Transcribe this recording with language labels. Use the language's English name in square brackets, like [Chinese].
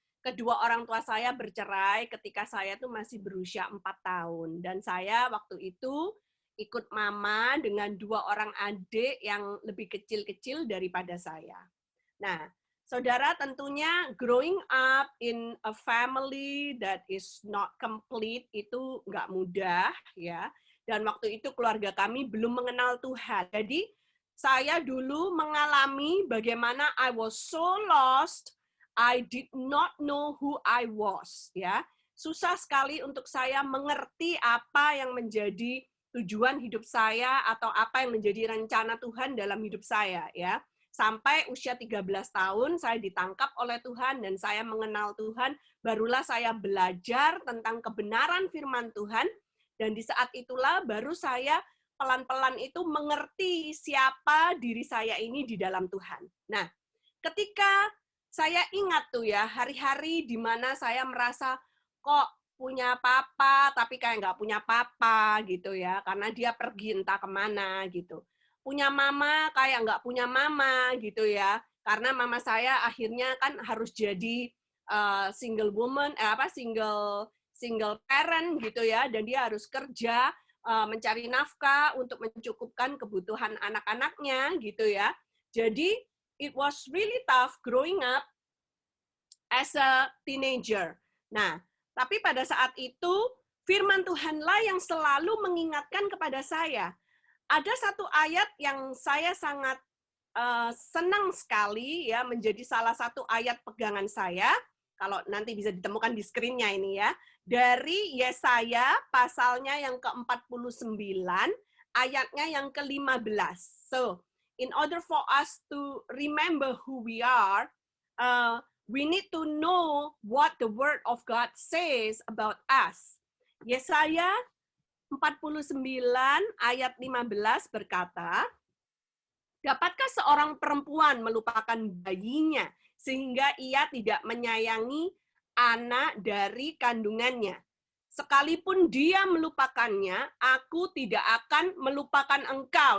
[Indonesian] Kedua orang tua saya bercerai ketika saya tuh masih berusia 4 tahun, dan saya waktu itu ikut mama dengan 2 orang adik yang lebih kecil-kecil daripada saya. Nah, Saudara, tentunya [English] growing up in a family that is not complete [Indonesian] itu nggak mudah ya. Dan waktu itu keluarga kami belum mengenal Tuhan. Jadi saya dulu mengalami bagaimana [English] I was so lost, I did not know who I was ya. [Indonesian] Susah sekali untuk saya mengerti apa yang menjadi tujuan hidup saya atau apa yang menjadi rencana Tuhan dalam hidup saya ya. Sampai usia 13 tahun saya ditangkap oleh Tuhan dan saya mengenal Tuhan, barulah saya belajar tentang kebenaran firman Tuhan dan di saat itulah baru saya pelan-pelan itu mengerti siapa diri saya ini di dalam Tuhan. Nah, ketika saya ingat tuh ya, hari-hari di mana saya merasa kok punya papa tapi kayak nggak punya papa gitu ya, karena dia pergi entah kemana gitu. Punya mama kayak nggak punya mama gitu ya, karena mama saya akhirnya kan harus jadi [English] single woman, single parent [Indonesian] gitu ya, dan dia harus kerja mencari nafkah untuk mencukupkan kebutuhan anak-anaknya gitu ya. Jadi [English] it was really tough growing up as a teenager. [Indonesian] Nah, tapi pada saat itu firman Tuhanlah yang selalu mengingatkan kepada saya. Ada satu ayat yang saya sangat senang sekali ya, menjadi salah satu ayat pegangan saya. Kalau nanti bisa ditemukan di screen-nya ini ya. Dari Yesaya pasalnya yang ke-49, ayatnya yang ke-15. [English] So, in order for us to remember who we are, we need to know what the word of God says about us. [Indonesian] Yesaya 49 ayat 15 berkata, dapatkah seorang perempuan melupakan bayinya sehingga ia tidak menyayangi anak dari kandungannya? Sekalipun dia melupakannya, aku tidak akan melupakan engkau.